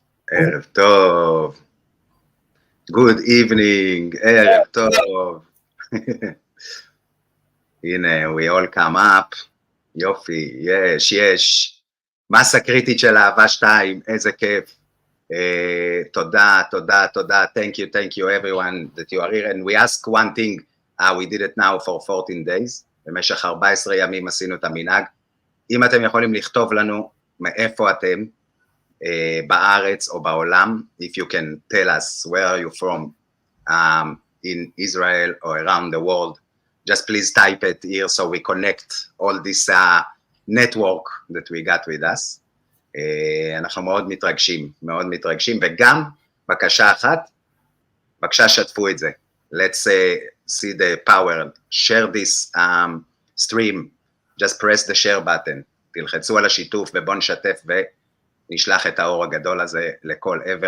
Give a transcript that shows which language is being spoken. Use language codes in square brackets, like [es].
[he] ערב טוב. [en] Good evening, [he] ערב טוב. הנה, [en] we all come up. [he] יופי, יש. מסה קריטית של אהבה 2, איזה כיף. תודה. [en] Thank you everyone that you are here. And we ask one thing, we did it now for 14 days. [he] במשך 14 ימים עשינו את המנהג. אם אתם יכולים לכתוב לנו מאיפה אתם, בארץ או בעולם, [en] if you can tell us where are you from, in Israel or around the world, just please type it here so we connect all this network that we got with us. [he] אנחנו מאוד מתרגשים, וגם בקשה אחת, בבקשה שתפו את זה. [en] Let's see the power, share this stream, just press the share button, [he] תלחצו על השיתוף ובוא נשתף ונשלח את האור הגדול הזה לכל עבר.